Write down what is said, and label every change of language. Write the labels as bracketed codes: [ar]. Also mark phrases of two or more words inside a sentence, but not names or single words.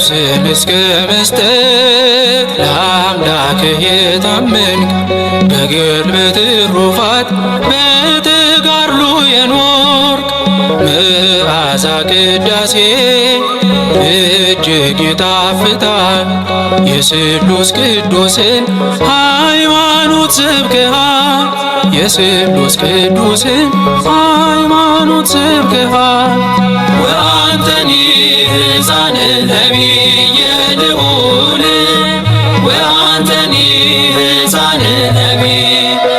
[am] ሕይወትን እስከ መስጠት ለአምላክህ የታመንክ በገድል በትሩፋት በተጋድሎ የኖርክ መዓዛ ቅዳሴ እጅግ ይጣፍጣል። የስሉስ ቅዱስን ሃይማኖት ሰብከሃል። የስሉስ ቅዱስን ሃይማኖት ሰብከሃል። [gez] ወአንተኒ ሕፃነ ነቢየ ልዑል ወአንተኒ ሕፃነ ነቢይ